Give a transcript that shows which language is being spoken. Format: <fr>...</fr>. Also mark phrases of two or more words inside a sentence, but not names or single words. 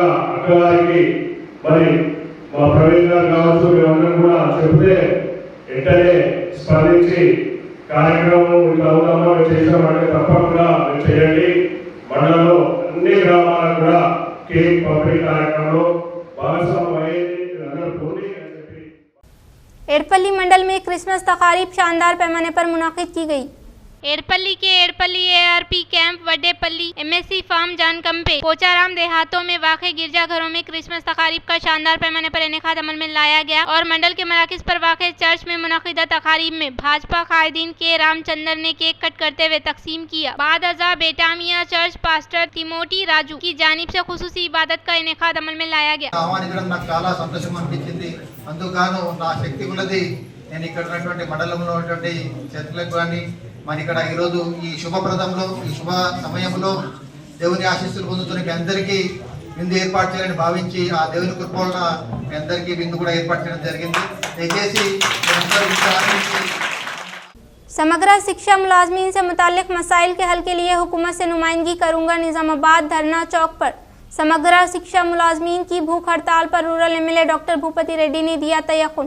<te>అక్కగారికి మరి మా ప్రవీణ్ గారు కావచ్చు మేమందరం కూడా చెప్తే వెంటనే స్పందించి కార్యక్రమం ఇట్లా అవుతామో చేసామంటే తప్పకుండా మీరు చేయండి. మండలంలో అన్ని గ్రామాలకు కూడా కేక్ పంపిణీ కార్యక్రమంలో భాగస్వామ్యం అయ్యేది అందరూ పోనీ అని చెప్పి</te> <ur>ایڑپلی منڈل میں کرسمس تقاریب شاندار پیمانے پر منعقد کی گئی. ایڑپلی کے ایڑپلی اے آر پی کیمپ وڈےپلی ایم ایس سی فارم جانکمپے پوچارم دیہاتوں میں واقع گرجا گھروں میں کرسمس تقاریب کا شاندار پیمانے پر انعقاد عمل میں لایا گیا اور منڈل کے مراکز پر واقع چرچ میں منعقدہ تقاریب میں بھاجپا قائدین کے رامچندر نے کیک کٹ کرتے ہوئے تقسیم کیا. بعد ازاں بیٹامیا چرچ پاسٹر تموتی راجو کی جانب سے خصوصی عبادت کا انعقاد عمل میں لایا گیا.</ur> <te>చాలా సంతోషం అనిపించింది. అందుకు నా శక్తి కొలది నేను ఇక్కడ ఉన్నటువంటి మండలంలో ఉన్నటువంటి చర్చలకు కానీ మరి ఇక్కడ ఈరోజు ఈ శుభప్రదంలో ఈ శుభ సమయంలో దేవుని ఆశీస్సులు పొందుతున్న మీ అందరికీ విందు ఏర్పాటు చేయాలని భావించి ఆ దేవుని కృప వలన మీ అందరికీ విందు కూడా ఏర్పాటు చేయడం జరిగింది. దయచేసి</te> <ur>سمگرا شکشا ملازمین سے متعلق مسائل کے حل کے لیے حکومت سے نمائندگی کروں گا. نظام آباد دھرنا چوک پر سمگرا شکشا ملازمین کی بھوک ہڑتال پر</ur> <en>rural MLA</en> <ur>ڈاکٹر بھوپتی ریڈی نے دیا تیقن.</ur>